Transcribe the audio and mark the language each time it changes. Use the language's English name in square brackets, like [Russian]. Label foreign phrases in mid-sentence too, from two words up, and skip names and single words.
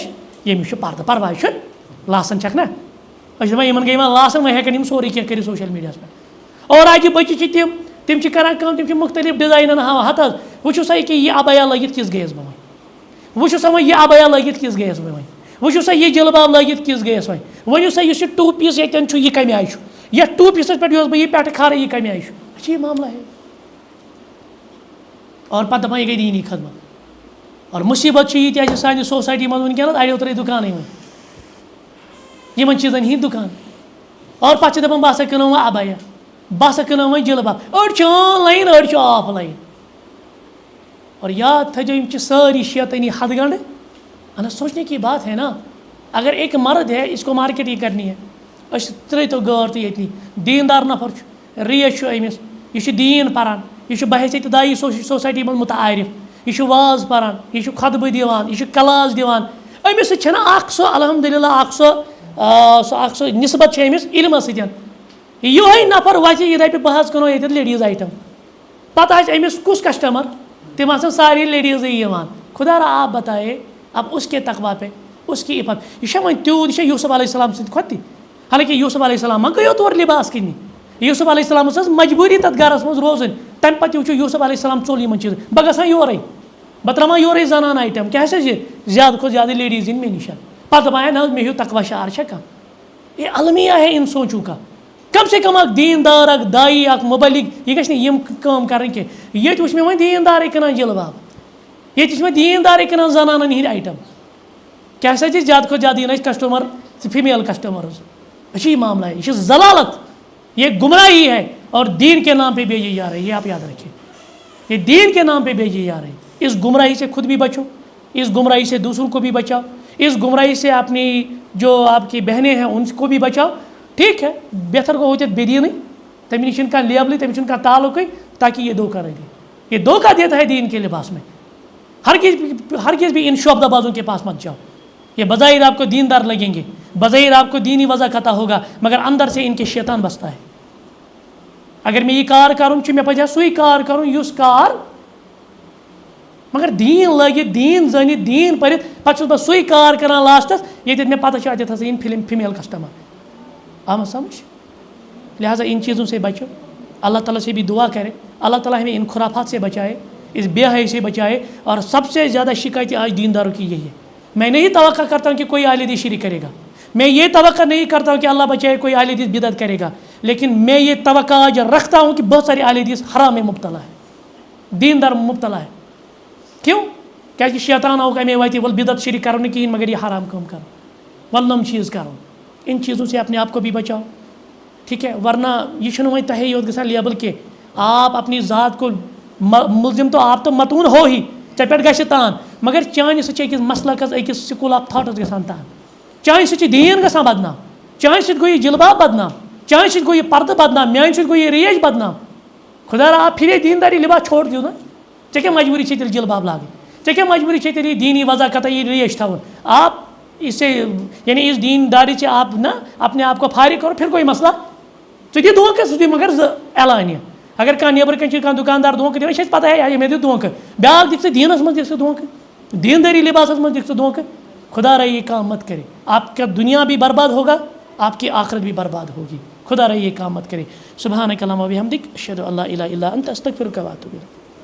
[Kashmiri] ییٚمِس چھُ پردٕ پرواے چھُنہٕ لاسن چھکھ نا أسۍ چھِ دپان یِمن گٔے وۄنۍ لاسن وۄنۍ ہٮ۪کن یِم سورُے کینٛہہ کٔرِتھ سوشل میڈیاہس پٮ۪ٹھ اور اجہِ بچہِ چھِ تِم چھِ کران کٲم تِم چھِ مختلف ڈِزاینن ہاوان ہتہٕ حظ وٕچھِو سا ییٚکیٛاہ یہِ ابیا لٲگِتھ کِژھ گٔیَس بہٕ وۄنۍ وٕچھِو سا وۄنۍ یہِ ابیا لٲگِتھ کِژھ گٔیَس بہٕ وۄنۍ وٕچھِو سا یہِ جِلباب لٲگِتھ کِژھ گٔیَس وۄنۍ ؤنِو سا یُس یہِ ٹوٗ پیٖس ییٚتٮ۪ن چھُ یہِ کَمہِ آیہِ چھُ یتھ ٹوٗ پیٖسس پٮ۪ٹھ یۄس بہٕ یہِ پٮ۪ٹھٕ کھارٕ یہِ کَمہِ آیہِ چھُ اچھا [Urdu] یہِ معاملہ ہے [Kashmiri] اور پتہٕ دپان یہِ گٔے دیٖنی خدمت اور مُصیبت چھِ ییٖتیٛاہ چھِ سانہِ سوسایٹی منٛز وٕنکٮ۪نس اڑیو ترٲے دُکانٕے وۄنۍ یِمن چیٖزن ہِنٛدۍ دُکان اور پتہٕ چھِ دپان بہٕ ہسا کٕنو وۄنۍ ابیا بہٕ ہسا کٕنو وۄنۍ جِلباب أڑۍ چھِ آن لاین أڑۍ چھِ آف لاین اور یاد تھٲیزیو یِم چھِ سٲری شیطٲنی ہتھ گنڈٕ انا [Urdu] سوچنے کی بات ہے نا اگر ایک مرد ہے اس کو مارکیٹ یہ کرنی ہے [Kashmiri] أسۍ ترٛٲیتو گٲڑ تہٕ ییٚتنی دیندار نفر چھُ ریش چھُ أمِس یہِ چھُ دیٖن پران یہِ چھُ بحیثیت دایی سوسایٹی منٛز متعارف یہِ چھُ واز پران یہِ چھُ خطبہٕ دِوان یہِ چھُ کلاس دِوان أمِس سۭتۍ چھَنہٕ اکھ سۄ الحمدُاللہ اکھ سۄ نسبت چھِ أمِس علمس سۭتۍ یِہوے نفر وَسہِ یہِ دَپہِ بہٕ حظ کٕنو ییٚتٮ۪تھ لیڈیٖز آیٹم پتہٕ آسہِ أمِس کُس کسٹمر تِم آسان سارے لیڈیٖزٕے یِوان [Urdu] خدا را آپ بتائے اب اس کے تقوا پہ اس کی عفت [Kashmiri] یہ چھا وۄنۍ تیوٗت یہِ چھا یوٗسف علیہ السلام سۭتۍ کھۄتہٕ تہِ حالانکہِ یوٗسف علیہ السلام ما گٔیو تورٕ لِباس کِننہِ یوٗسف علیہ السلامس ٲس مجبوٗری تتھ گرس منٛز روزٕنۍ تمہِ پتہٕ تہِ وٕچھو یوٗسف علیہ السلام ژوٚل یِمن چیٖزن بہٕ گژھان یورے بہٕ ترٛاوان یورے زنان آیٹم کیٛاہ حظ یہِ زیادٕ کھۄتہٕ زیادٕ لیڈیٖز یِن مےٚ نِش پتہٕ دپان ہے نہ حظ مےٚ ہیوٗ تقوا شعار چھا کانٛہہ [Urdu] یہ المیہ ہے ان سونچوں کا کم سے کم [Kashmiri] اکھ دیندار اکھ دایی اکھ مُبلِغ یہِ گژھِ نہٕ یِم کٲم کرٕنۍ کینٛہہ ییٚتہِ وٕچھ مےٚ وۄنۍ دیندارٕے کٕنان جِلباب ییٚتہِ وٕچھ مےٚ دیندارٕے کٕنان زنانن ہِنٛدۍ آیٹم کیٛاہ سا چھِ زیادٕ کھۄتہٕ زیادٕ یِن اَسہِ کسٹمر [English] female customers [Urdu] یہ چھِ یہِ معاملہ ہے یہ چھِ ضلالت یہ گمراہی ہے اور دین کے نام پہ بھیجی جا رہی ہے یہ آپ یاد رکھیں یہ دین کے نام پہ بھیجی جا رہی ہے اس گمراہی سے خود بھی بچو اس گمراہی سے دوسروں کو بھی بچاؤ اس گمراہی سے اپنی جو آپ کی بہنیں ہیں ان کو بھی بچاؤ ٹھیک ہے [Kashmiri] بہتر گوٚو ہوتیٚتھ بے دینٕے تٔمِس نِش چھُنہٕ کانٛہہ لیبلٕے تٔمِس چھُنہٕ کانٛہہ تعلقٕے [Urdu] تاکہ یہ دھوکہ نہ دے یہ دھوکہ دیتا ہے دین کے لباس میں ہرگز بھی ان شعبدہ بازوں کے پاس مت جاؤ یہ بظاہر آپ کو دیندار لگیں گے بظاہر آپ کو دینی وضع عطا ہوگا مگر اندر سے ان کے شیطان بستا ہے اگر میں یہ کار کروں [Kashmiri] چھُ مےٚ پَزِ ہا سُے کار کرُن یُس کار [Urdu] مگر [Kashmiri] دیٖن لٲگِتھ دیٖن زٲنِتھ دیٖن پٔرِتھ پَتہٕ چھُس بہٕ سُے کار کران لاسٹَس ییٚتٮ۪تھ مےٚ پتہ چھِ اَتٮ۪تھ ہسا یِن فیمیل کسٹمر [Urdu] آمد سمجھ لہٰذا ان چیزوں سے بچو اللہ تعالیٰ سے بھی دعا کرے اللہ تعالیٰ ہمیں ان خرافات سے بچائے اس بے حیائی سے بچائے اور سب سے زیادہ شکایت آج دینداروں کی یہی ہے میں نہیں توقع کرتا ہوں کہ کوئی اہل حدیث شرک کرے گا میں یہ توقع نہیں کرتا ہوں کہ اللہ بچائے کوئی اہل حدیث بدعت کرے گا لیکن میں یہ توقع آج رکھتا ہوں کہ بہت سارے اہل حدیث حرام میں مبتلا ہے دیندار مبتلا ہے کیوں کہ شیطان آؤ امی وتی ول بدعت شریک کرو نہیں کہین مگر یہ حرام کام کرو ول نم چیز کرو ان چیزوں سے اپنے آپ کو بھی بچاؤ ٹھیک ہے ورنہ یہ [Kashmiri] چھنہ وۄنۍ تۄہے یوت گژھان لیبل [Urdu] کہ آپ اپنی ذات کو ملزم تو آپ تو متون ہو ہی [Kashmiri] ژےٚ پٮ۪ٹھ گژھِ تان مگر چانہِ سۭتۍ چھِ أکِس مسلکس أکِس [English] school of thoughts [Kashmiri] گژھان تان چانہِ سۭتۍ چھِ دیٖن گژھان بدنام چانہِ سۭتۍ گوٚو یہِ جلباب بدنام چانہِ سۭتۍ گوٚو یہِ پردٕ بدنام میانہِ سۭتۍ گوٚو یہِ ریش بدنام [Urdu] خدا را آپ پھرے دینداری لباس چھوڑ دیو نا [Kashmiri] ژےٚ کیٛاہ مجبوٗری چھے تیٚلہِ جلباب لاگٕنۍ ژےٚ کیٛاہ مجبوٗری چھے تیٚلہِ یہِ دیٖنی وضاقتہ یہِ ریش تھاوُن [Urdu] آپ اس سے یعنی اس دینداری سے آپ نا اپنے آپ کو فارغ کرو پھر کوئی مسئلہ [Kashmiri] ژٕ دِ دھوکہٕ ژٕ دِ مگر اعلانیہ اگر کانٛہہ نیبرٕ کَنۍ چھُ کانٛہہ دُکاندار دھوکہٕ دِوان یہِ چھِ اَسہِ پتہ ہے مےٚ دیُت دھوکہٕ بیٛاکھ دِکھ ژٕ دیٖنس منٛز دِکھ ژٕ دھوکہٕ دینداری لباسس منٛز دِکھ ژٕ دھوکہٕ [Urdu] خدا را یہ کام مت کرے آپ کا دنیا بھی برباد ہوگا آپ کی آخرت بھی برباد ہوگی خدا را یہ کام مت کرے [Arabic] سبحانک اللہم و بحمدک اشہد ان لا الہ الا انت استغفرک و اتوب الیک